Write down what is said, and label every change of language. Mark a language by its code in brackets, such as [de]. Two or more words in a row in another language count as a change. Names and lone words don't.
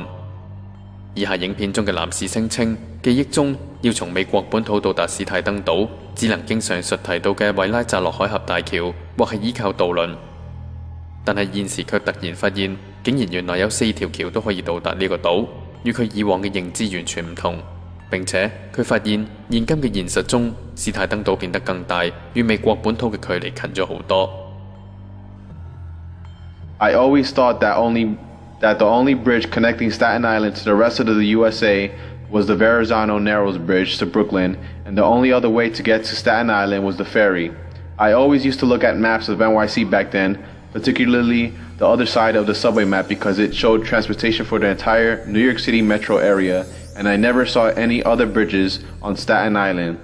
[yue] 以下影片中嘅男士聲稱，記憶中要從美國本土到達史泰登島，只能經上述提到嘅韋拉扎洛海峽大橋，或係依靠渡輪。但係現時卻突然發現，竟然原來有4條橋都可以到達呢個島，與佢以往嘅認知完全唔同。並且佢發現現今嘅現實中，史泰登島變得更大，與美國本土嘅距離近咗好多。 [en] I always thought that the only bridge connecting Staten Island to the rest of the USA was the Verrazano Narrows Bridge to Brooklyn, and the only other way to get to Staten Island was the ferry. I always used to look at maps of NYC back then, particularly the other side of the subway map, because it showed transportation for the entire New York City metro area, and I never saw any other bridges on Staten Island.